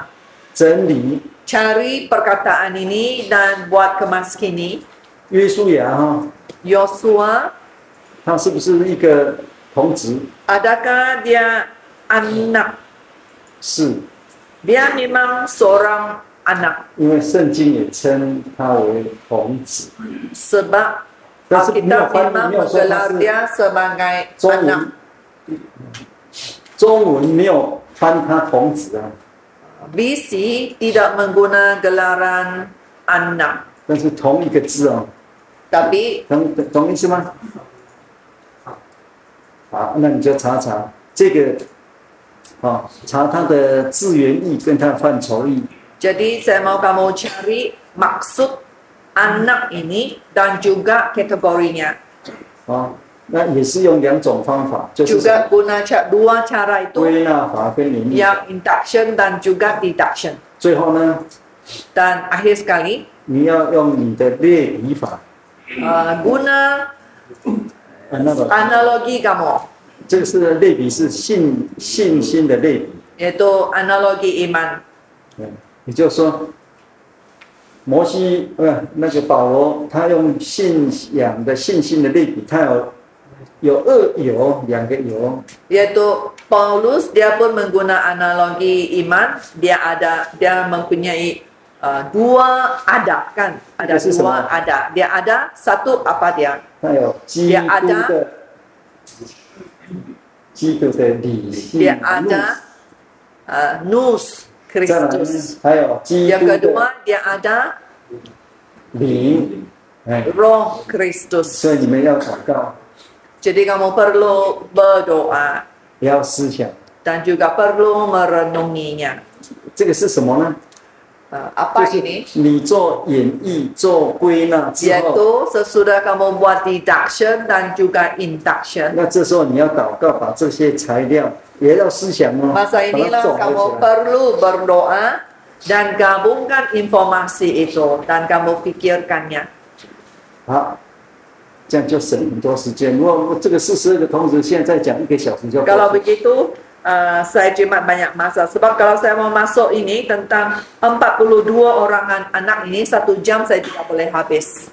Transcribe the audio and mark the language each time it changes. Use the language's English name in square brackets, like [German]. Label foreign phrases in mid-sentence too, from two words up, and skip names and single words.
[Chinese] 真理。 [Malay] Cari perkataan ini dan buat kemas kini. [Chinese] 约书亚哈， [Malay] Yosua, [Chinese] 他是不是一个童子？ [Malay] adakah dia anak? [Chinese] 是， [Malay] Dia memang seorang anak. [Chinese] 因为圣经也称他为童子。 [Malay] Sebab [Chinese] 但是没有 [Malay] Alkitab [Chinese] 翻译， [Malay] memang [Chinese] 没有说他 [Malay] menggelar [Chinese] 是 [Malay] dia sebagai [Chinese] 中 [Malay] anak. [Chinese] 文，中文没有翻他童子啊， [Malay] BC tidak mengguna gelaran anak. [Chinese] 但是同一个字哦， [Malay] Tapi [Chinese] 懂意思吗？好，那你就查查这个，查它的字源义跟它的范畴义。 [Malay] jadi saya mau kamu cari maksud anak ini dan juga kategorinya. [Chinese] 那也是用2种方法，就是 [Malay] Juga guna dua cara itu, [Chinese] 归纳法跟联义。 [Malay] yang induction dan juga deduction. [Chinese] 最后呢， [Malay] Dan akhir sekali, [Chinese] 你要用你的类比法， [Malay] guna [Chinese] 那个 [Malay] analogi kamu, [Chinese] 这个是类比是信心的类比。 [Malay] yaitu analogi iman. [Chinese] 也就是说，摩西那个保罗，他用信仰的信心的类比，他有2有2个有。 [Malay] Yaitu Paulus dia pun mengguna analogi iman, dia mempunyai dua ada kan, ada Itu dua semua. ada. Dia ada satu apa dia? [Chinese] 他有基督的理性， [Malay] Dia ada nous [Chinese] 再来 [Malay] Kristus. [Chinese] 还有基 [Malay] Yang [Chinese] 督的 [Malay] kedua dia ada [Chinese] 灵， [Malay] Roh Kristus. [Chinese] 所以你们要祷告， [Malay] Jadi kamu perlu berdoa [Chinese] 也要思想， [Malay] dan juga perlu merenunginya. [Chinese] 这个是什么呢？ [Malay] Apa [Chinese] 就是 [Malay] ini? [Chinese] 你做演绎、做归纳之后， [Malay] Yaitu sesudah kamu buat deduction dan juga induction. [Chinese] 那这时候你要祷告，把这些材料也要思想哦，把 [Malay] Masa [Chinese] 它 [Malay] inilah [Chinese] 总合 [Malay] kamu [Chinese] 起来。 [Malay] perlu berdoa Dan gabungkan informasi itu dan kamu pikirkannya. [Chinese] 好，这样就省很多时间。如果这个42个同时现在讲1个小时就够 [Malay] Kalau [Chinese] 了。 [Malay] begitu, saya jimat banyak masa. Sebab kalau saya mau masuk ini tentang 42 orang anak ini, 1 jam saya tidak boleh habis.